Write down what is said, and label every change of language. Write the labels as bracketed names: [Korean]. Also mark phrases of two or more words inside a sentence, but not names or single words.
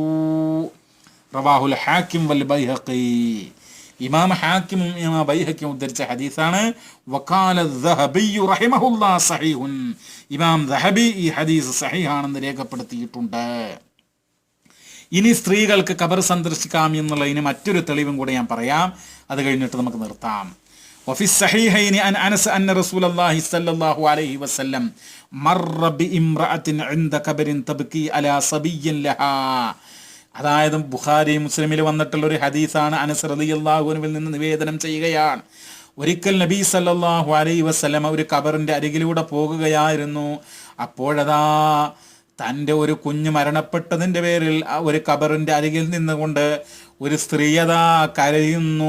[Arabic] رواه الحاكم والبيهقي, [Malayalam] ഇമാം ഹാക്കിമും ഇമാം ബൈഹഖിയും ഉദ്ധരിച്ച ഹദീസാണ്. [Arabic] وقال الذهبي رحمه الله صحيح, [Malayalam] ഇമാം ദഹബി ഈ ഹദീസ് സഹീഹാണെന്ന് രേഖപ്പെടുത്തിയിട്ടുണ്ട്. ഇനി സ്ത്രീകൾക്ക് ഖബർ സന്ദർശിക്കാം എന്നുള്ളതിന് മറ്റൊരു തെളിവും കൂടെ ഞാൻ പറയാം, അത് കഴിഞ്ഞിട്ട് നമുക്ക് നിർത്താം. [Arabic] وفي الصحيحين عن أنس أن رسول الله صلى الله عليه وسلم مر بامرأة عند قبر تبكي على صبي لها. [Malayalam] അതായത് ബുഖാരി മുസ്ലിമിൽ വന്നിട്ടുള്ള ഒരു ഹദീസാണ്. അനസ് [Arabic] رضي الله عنه [Malayalam] നിന്ന് നിവേദനം ചെയ്യുകയാണ്, ഒരിക്കൽ നബി [Arabic] صلى الله عليه وسلم [Malayalam] ഒരു ഖബറിന്റെ അരികിലൂടെ പോകുകയായിരുന്നു. അപ്പോഴതാ തൻ്റെ ഒരു കുഞ്ഞ് മരണപ്പെട്ടതിൻ്റെ പേരിൽ ഒരു ഖബറിന്റെ അരികിൽ നിന്നുകൊണ്ട് ഒരു സ്ത്രീയതാ കരയുന്നു.